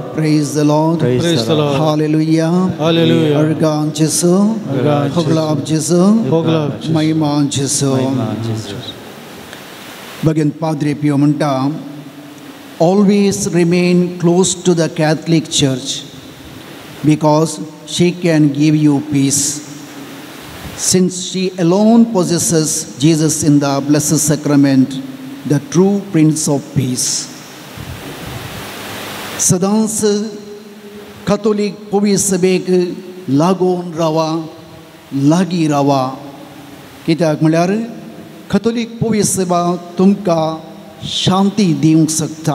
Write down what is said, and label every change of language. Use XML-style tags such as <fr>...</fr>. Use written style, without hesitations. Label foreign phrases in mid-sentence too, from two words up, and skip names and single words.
<en>Praise the Lord. Praise the Lord. Hallelujah. Hallelujah.</en> <kok>Argan Jesu. Hoglab Jesu. Mahima Jesu. Bhagyan Padre Pio म्हणटा,</kok> <en>always remain close to the Catholic Church because she can give you peace. Since she alone possesses Jesus in the Blessed Sacrament, the true Prince of Peace.</en> <kok>सदांच कॅथोलिक पवित्र सभेक लागून रावा, लागीं रावा. कित्याक म्हळ्यार कॅथोलिक पवित्र सभा तुमकां शांती दिवंक शकता.</kok>